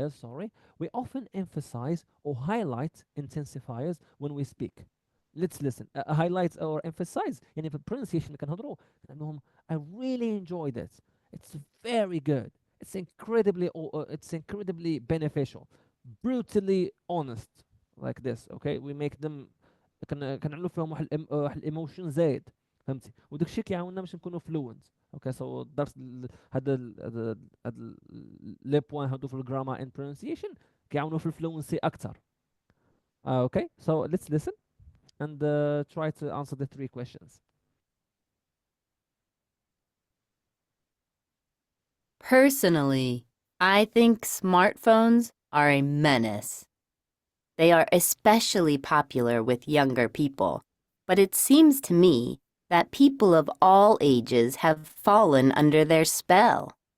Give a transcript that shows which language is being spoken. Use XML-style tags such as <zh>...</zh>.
<en>Sorry, we often emphasize or highlight intensifiers when we speak. Let's listen. Highlight or emphasize.</en> <ar>يعني في</ar> <en>pronunciation</en> <ar>كنهضروا لأنهم</ar> <en>I really enjoyed it. It's very good. It's incredibly beneficial. Brutally honest like this. Okay, we make them</en> <ar>كنعملوا فيهم واحد الايموشن زايد. فهمتي وداك الشيء كيعاوننا باش نكونوا فلوينت.</ar> <en>okay so</en> <ar>الدرس هاد لي بوين هادو في الجراما اند برونسيشن كيعاونوا في الفلوينسي اكثر.</ar> <en>Okay so let's listen and try to answer the three questions. Personally, I think smartphones are a menace. They are especially popular with younger people, but it seems to me that people of all ages have fallen under their spell.</en>